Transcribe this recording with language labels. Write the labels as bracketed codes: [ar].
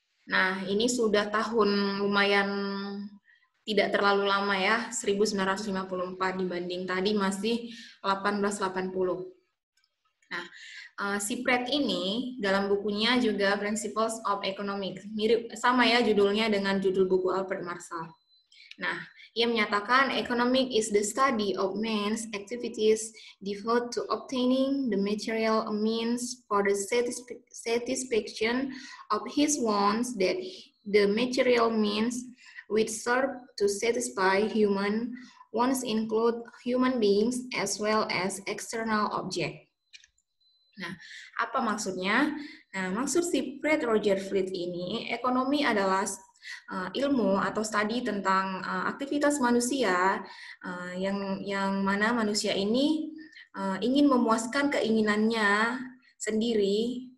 [id] Nah, ini sudah tahun lumayan tidak terlalu lama ya, 1954 dibanding tadi masih 1880. Nah, si Pratt ini dalam bukunya juga Principles of Economics, mirip sama ya judulnya dengan judul buku Alfred Marshall. Nah, ia menyatakan [en] economic is the study of man's activities devoted to obtaining the material means for the satisfaction of his wants that the material means which serve to satisfy human wants include human beings as well as external objects. [id] Nah, apa maksudnya? Nah, maksud si Fred Rogers Fleet ini, ekonomi adalah ilmu atau studi tentang aktivitas manusia yang mana manusia ini ingin memuaskan keinginannya sendiri.